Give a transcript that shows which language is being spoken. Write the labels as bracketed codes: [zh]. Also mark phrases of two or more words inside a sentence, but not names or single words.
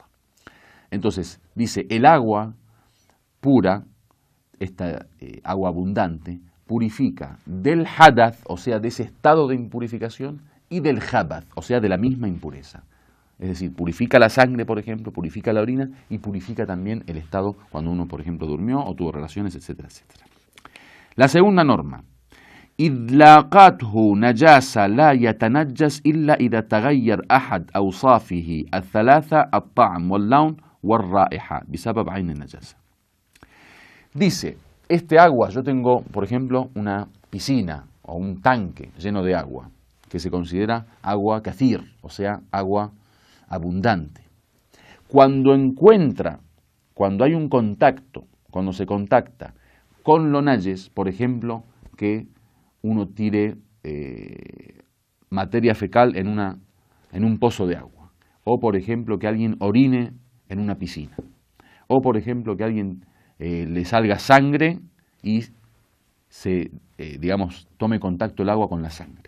[es] Entonces, dice, el agua pura, esta agua abundante, purifica del hadath, o sea, de ese estado de impurificación, y del khabath, o sea, de la misma impureza. Es decir, purifica la sangre, por ejemplo, purifica la orina y purifica también el estado cuando uno, por ejemplo, durmió o tuvo relaciones, etcétera, etcétera. La segunda norma. [ar] إطلاقاته نجاسة لا يتنجس إلا إذا تغير أحد أوصافه الثلاثة الطعم واللون والرائحة بسبب عين النجاسة. [es] Dice, este agua, yo tengo, por ejemplo, una piscina o un tanque lleno de agua, que se considera agua kathir, o sea, agua abundante. Cuando hay un contacto, cuando se contacta con lo najes, por ejemplo, que uno tire materia fecal en un pozo de agua, o por ejemplo que alguien orine en una piscina, o por ejemplo que alguien le salga sangre y tome contacto el agua con la sangre.